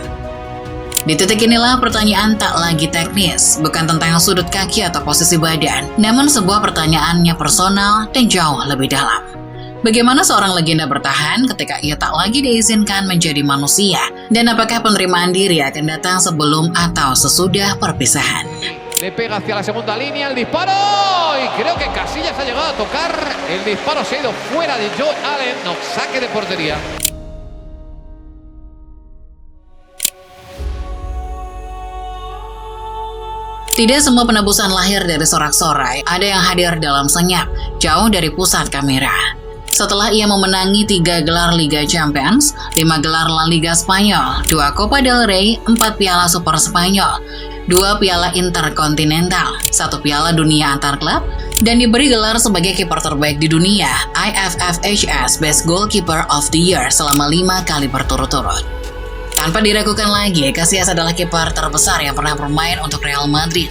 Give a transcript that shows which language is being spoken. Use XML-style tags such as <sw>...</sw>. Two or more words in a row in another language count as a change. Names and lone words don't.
<id>Di titik inilah pertanyaan tak lagi teknis, bukan tentang sudut kaki atau posisi badan, namun sebuah pertanyaannya personal dan jauh lebih dalam. Bagaimana seorang legenda bertahan ketika ia tak lagi diizinkan menjadi manusia? Dan apakah penerimaan diri akan datang sebelum atau sesudah perpisahan?</id> <es>Le pega hacia la segunda línea, el disparo, y creo que Casillas ha llegado a tocar, el disparo se ha ido fuera de Joe Allen, no, saque de portería.</es> <id>Tidak semua penebusan lahir dari sorak-sorai, ada yang hadir dalam senyap, jauh dari pusat kamera. Setelah ia memenangi 3 gelar Liga Champions, 5 gelar La Liga Spanyol, 2 Copa del Rey, 4 Piala Super Spanyol, 2 Piala Interkontinental, 1 Piala Dunia antar klub, dan diberi gelar sebagai kiper terbaik di dunia, IFFHS Best Goalkeeper of the Year selama 5 kali berturut-turut. Tanpa diragukan lagi, Casillas adalah kiper terbesar yang pernah bermain untuk Real Madrid.</id>